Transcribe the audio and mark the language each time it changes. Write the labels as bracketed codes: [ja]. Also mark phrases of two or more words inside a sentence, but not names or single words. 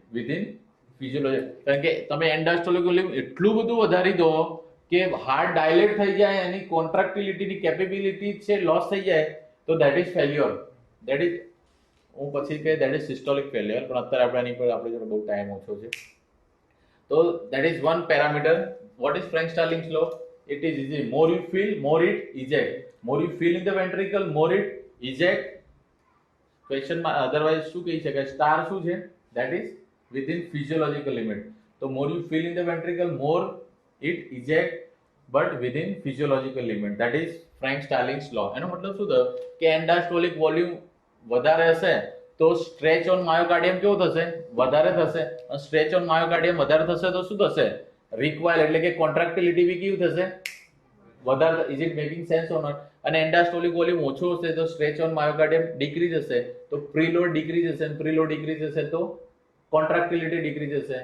[gu] કારણ કે તમે [en] end diastolic volume [gu] એટલું બધું વધારી દો કે [en] heart dilate [gu] થઈ જાય, એની કોન્ટ્રાક્ટિલિટીની કેપેબિલિટી છે લોસ થઈ જાય તો [en] that is failure. that is, [gu] હું પછી કહે [en] that is systolic failure. [gu] પણ અત્યારે આપણે એની પર આપણી જોડે બહુ ટાઈમ ઓછો છે. [en] તો that is one parameter. what is Frank Starling's law? It is easy. More you feel, more it eject. More you feel in the ventricle, more it eject. [gu] Question માં otherwise શું કહી શકાય? સ્ટાર શું છે? [en] That is within physiological limit. તો more you feel in the ventricle, more it eject, but within physiological limit. That is Frank Starling's law. [gu] એનો મતલબ શું થયો કે [en] end diastolic volume [gu] વધારે હશે તો [en] stretch on myocardium [gu] કેવો થશે? વધારે થશે. [en] stretch on myocardium [gu] વધારે થશે તો શું થશે? રિક્વાયર એટલે કે કોન્ટ્રાક્ટિલિટી બી કેવું થશે? [en] વધારે. is it making sense or not? [gu] અને [en] end diastolic volume [gu] ઓછો હશે તો [en] stretch on myocardium decrease [gu] હશે, તો [en] preload decrease [gu] હશે, અને [en] preload decrease [gu] હશે તો [en] contractility decrease [gu] હશે.